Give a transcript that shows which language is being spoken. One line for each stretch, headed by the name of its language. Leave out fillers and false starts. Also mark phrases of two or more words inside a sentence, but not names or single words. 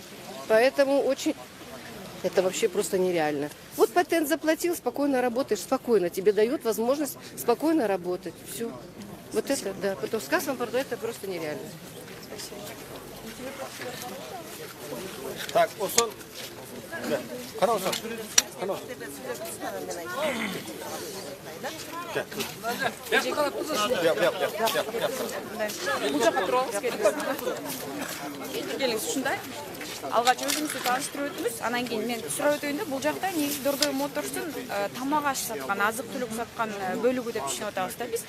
Russian: Поэтому очень... Это вообще просто нереально. Вот патент заплатил, спокойно работаешь, спокойно. Тебе дает возможность спокойно работать. Все. Вот это, да. Потом с кассовым аппаратом это просто нереально. Так, Осон.
Kyrgyz: Караосан. Бул жака туруңуз келиңиз ушундай. Алгач өзүңүздү тааныштырып өтүңүз. Анан кийин мен сурап өтөйүн да, бул жакта негизи Дордой Моторстун тамак аш саткан, азык түлүк саткан бөлүгү деп түшүнүп атабыз да биз.